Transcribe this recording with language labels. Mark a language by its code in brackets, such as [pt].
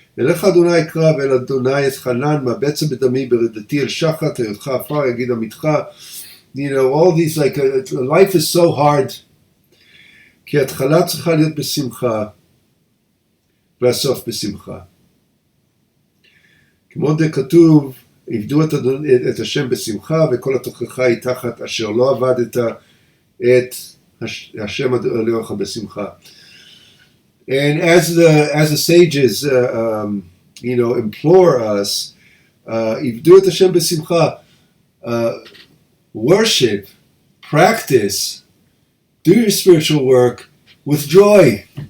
[he] אלך אדוני אקרא ואל אדוני אתחנן, מה בצע בדמי ברדתי אל שחת, היותך עפר יגיד עמיתך. [en] All these, life is so hard. [he] כי ההתחלה צריכה להיות בשמחה, והסוף בשמחה. כמו דכתוב, עבדו את השם בשמחה, וכל התוכחה היא תחת אשר לא עבדת את השם אלוהיך בשמחה. [en] And as the sages, implore us, [he] עבדו את השם בשמחה, [en] worship, practice, do your spiritual work with joy.